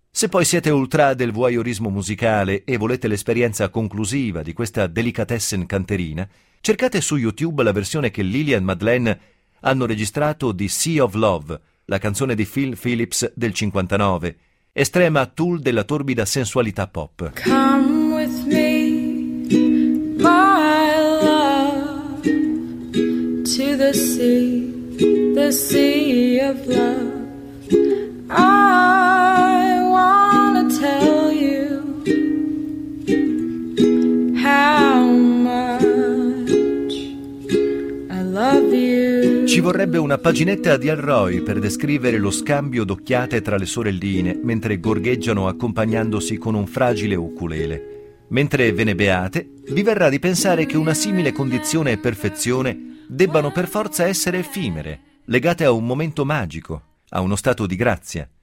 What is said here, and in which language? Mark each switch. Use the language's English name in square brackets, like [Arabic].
[Italian] Se poi siete ultra del voyeurismo musicale e volete l'esperienza conclusiva di questa delicatessen canterina, cercate su YouTube la versione che Lili e Madeleine hanno registrato di Sea of Love, la canzone di Phil Phillips del 59, estrema tool della torbida sensualità pop. [English] Come with me, my love, to the sea of love. I wanna tell you how much I love you. [Italian] Ci vorrebbe una paginetta di Elroy per descrivere lo scambio d'occhiate tra le sorelline mentre gorgheggiano accompagnandosi con un fragile ukulele. Mentre ve ne beate, vi verrà di pensare che una simile condizione e perfezione debbano per forza essere effimere, legate a un momento magico, a uno stato di grazia.